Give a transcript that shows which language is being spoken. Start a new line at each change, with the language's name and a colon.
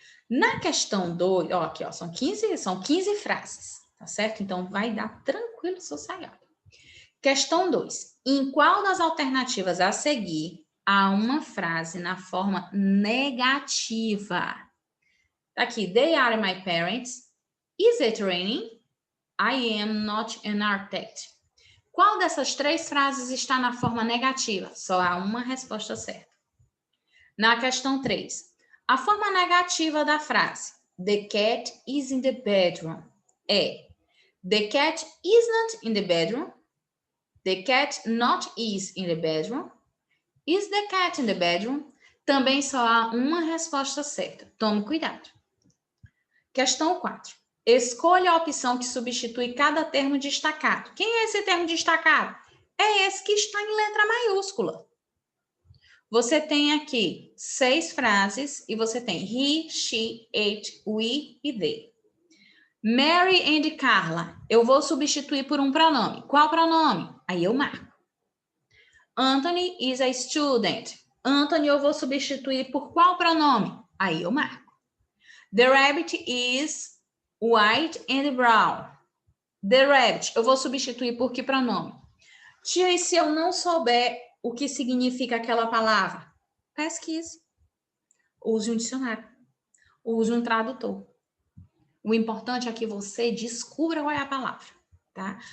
Portuguese: Na questão 2, ó, aqui, ó, são 15 frases. Tá certo? Então vai dar tranquilo, sossegado. Questão 2. Em qual das alternativas a seguir há uma frase na forma negativa? Tá aqui,
English: they are my parents. Is it raining? I am not an architect.
Portuguese: Qual dessas 3 frases está na forma negativa? Só há uma resposta certa. Na questão 3, a forma negativa da frase
English: the cat is in the bedroom
Portuguese: é
English: the cat isn't in the bedroom. The cat not is in the bedroom. Is the cat in the bedroom?
Portuguese: Também só há uma resposta certa. Tome cuidado. Questão 4. Escolha a opção que substitui cada termo destacado. Quem é esse termo destacado? É esse que está em letra maiúscula. Você tem aqui 6 frases e você tem he, she, it, we e they. Mary and Carla. Eu vou substituir por um pronome. Qual pronome? Aí eu marco.
English: Anthony is a student.
Portuguese: Anthony eu vou substituir por qual pronome? Aí eu marco.
English: The rabbit is white and brown. The rabbit,
Portuguese: eu vou substituir por que pronome? Tia, e se eu não souber o que significa aquela palavra? Pesquise. Use um dicionário. Use um tradutor. O importante é que você descubra qual é a palavra, tá?